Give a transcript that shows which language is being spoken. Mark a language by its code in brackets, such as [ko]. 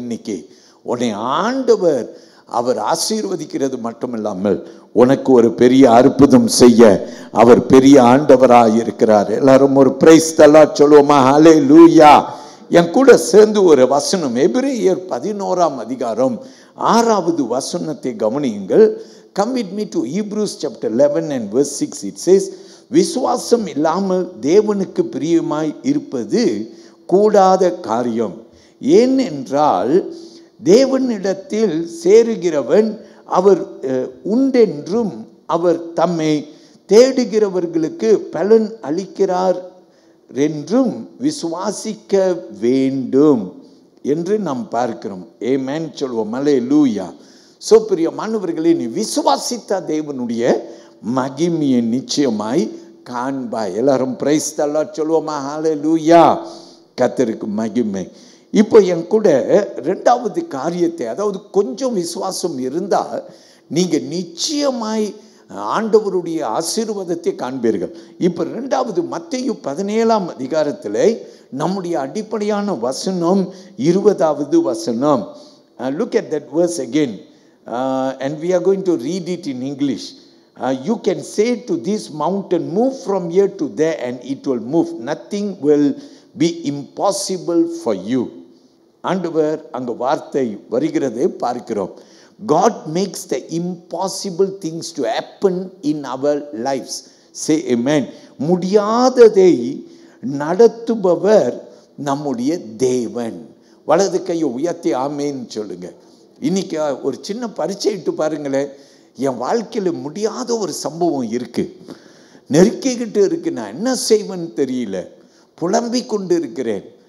[ta] இன்னைக்கு உன்னை ஆண்டவர் அவர் ஆசீர்வதிக்கிறது மட்டுமில்லாமல் உனக்கு ஒரு பெரிய அற்புதம் செய்ய அவர் பெரிய ஆண்டவராக இருக்கிறார். எல்லாரும் ஒரு பிரைஸ் தி லார்ட் சொல்லுவோமா? ஹல்லேலூயா. என் கூட சேர்ந்து ஒரு வசனம், எபிரேயர் 11ஆம் அதிகாரம் 6வது வசனத்தை கவனியுங்கள். [en] Come with me to Hebrews chapter 11 and verse 6. It says, [ta] விசுவாசம் இல்லாமல் தேவனுக்கு பிரியமாய் இருப்பது கூடாத காரியம். ஏனென்றால் தேவனிடத்தில் சேருகிறவன் அவர் உண்டென்றும் அவர் தம்மை தேடுகிறவர்களுக்கு பலன் அளிக்கிறார் என்றும் விசுவாசிக்க வேண்டும் என்று நாம் பார்க்கிறோம். ஆமென் சொல்வோம். அல்லேலூயா. சோ பிரியமானவர்களே, நீ விசுவாசித்த தேவனுடைய மகிமையை நிச்சயமாய் காண்பாய். எல்லாரும் பிரைஸ் தி லார்ட் சொல்வோமா? ஹல்லேலூயா. கர்த்தருக்கு மகிமை. இப்போ என் கூட 2வது காரியத்தை, அதாவது கொஞ்சம் விசுவாசம் இருந்தால் நீங்கள் நிச்சயமாய் ஆண்டவருடைய ஆசீர்வாதத்தை காண்பீர்கள். இப்போ 2வது மத்தேயு 17ஆம் அதிகாரத்தில் நம்முடைய அடிப்படையான வசனம் 20வது வசனம். [en] Look at that verse again, and we are going to read it in English. You can say to this mountain, move from here to there, and it will move. Nothing will be impossible for you. [ta] ஆண்டவர் அங்க வார்த்தை வருகிறதை பார்க்கிறோம். [en] God makes the impossible things to happen in our lives. Say amen. [ta] முடியாததை நடத்துபவர் நம்முடைய தேவன். வலது கையை உயர்த்தி ஆமேன்னு சொல்லுங்க. இன்னைக்கு ஒரு சின்ன பரீட்சை இட்டு பாருங்களேன். என் வாழ்க்கையில் முடியாத ஒரு சம்பவம் இருக்கு, நெருக்கிக்கிட்டு இருக்கு, நான் என்ன செய்வேன்னு தெரியல, புலம்பிக் கொண்டு இருக்கிறேன்.